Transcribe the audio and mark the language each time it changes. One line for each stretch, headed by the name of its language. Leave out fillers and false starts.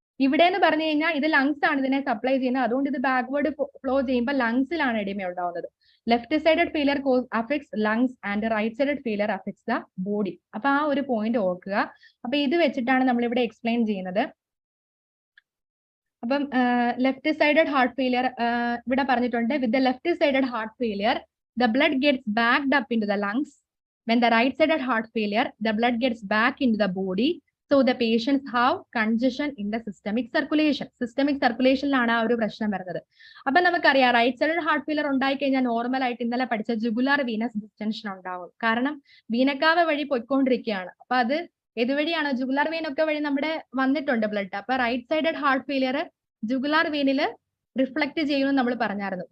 Malayalam: ഇവിടെ എന്ന് പറഞ്ഞു കഴിഞ്ഞാൽ ഇത് ലങ്സ് ആണ് ഇതിനെ സപ്ലൈ ചെയ്യുന്നത്, അതുകൊണ്ട് ഇത് ബാക്ക്വേർഡ് ഫ്ലോ ചെയ്യുമ്പോൾ ലങ്സിലാണ് എഡിമ ഉണ്ടാവുന്നത്.
English: Left sided failure affects lungs and right sided failure affects the body.
Malayalam: അപ്പൊ ആ ഒരു പോയിന്റ് ഓർക്കുക. അപ്പൊ ഇത് വെച്ചിട്ടാണ് നമ്മൾ ഇവിടെ എക്സ്പ്ലെയിൻ ചെയ്യുന്നത്. അപ്പം ലെഫ്റ്റ് സൈഡഡ് ഹാർട്ട് ഫെയിലിയർ ഇവിടെ പറഞ്ഞിട്ടുണ്ട്.
English: With the left sided heart failure the blood gets backed up into the lungs. When the right sided heart failure, the blood gets back into the body. So the patients have congestion in the systemic circulation.
Malayalam: Systemic circulation ലാണ് ആ ഒരു പ്രശ്നം വരുന്നത്. അപ്പൊ നമുക്കറിയാം right sided heart failure ഉണ്ടായി കഴിഞ്ഞാൽ normal ആയിട്ട് ഇന്നലെ പഠിച്ച ജുഗുലാർ വീനസ് ഡിസ്റ്റൻഷൻ ഉണ്ടാവും. കാരണം വീനക്കാവ വഴി പോയിക്കൊണ്ടിരിക്കുകയാണ്. അപ്പൊ അത് ഏതുവഴിയാണ്? ജുഗുലാർ വെയിൻ ഒക്കെ വഴി നമ്മുടെ വന്നിട്ടുണ്ട് ബ്ലഡ്. അപ്പൊ right sided heart failure jugular വെയിനിൽ reflect ചെയ്യുമെന്ന് നമ്മൾ പറഞ്ഞായിരുന്നു.